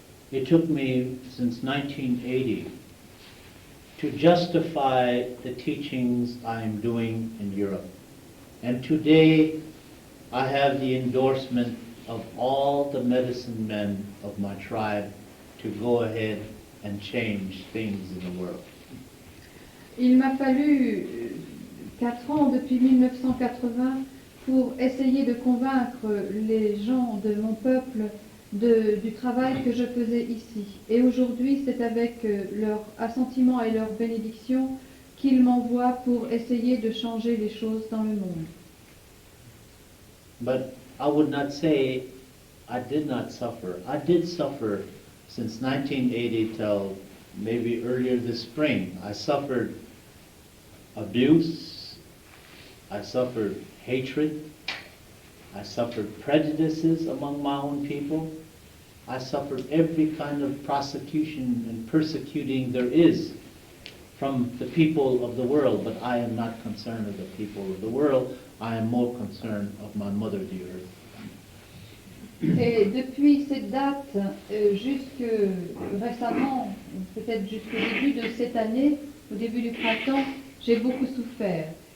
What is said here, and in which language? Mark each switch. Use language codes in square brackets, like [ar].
[en] It took me since 1980 to justify the teachings I am doing in Europe. And today I have the endorsement of all the medicine men of my tribe to go ahead and change things in the world. [fr] Il m'a fallu 4 ans depuis 1980 pour essayer de convaincre les gens de mon peuple du travail que je faisais ici. Et aujourd'hui, c'est avec leur assentiment et leur bénédiction qu'ils m'envoient pour essayer de changer les choses dans le monde. [en] But I would not say I did not suffer. I did suffer since 1980 till maybe earlier this spring. I suffered abuse, I suffered hatred, I suffered prejudices among my own people, I suffered every kind of prosecution and persecuting there is from the people of the world, but I am not concerned of the people of the world, I am more concerned of my mother, the earth. [fr] Et depuis cette date, jusque récemment, peut-être jusqu'au début de cette année, au début du printemps, j'ai beaucoup souffert.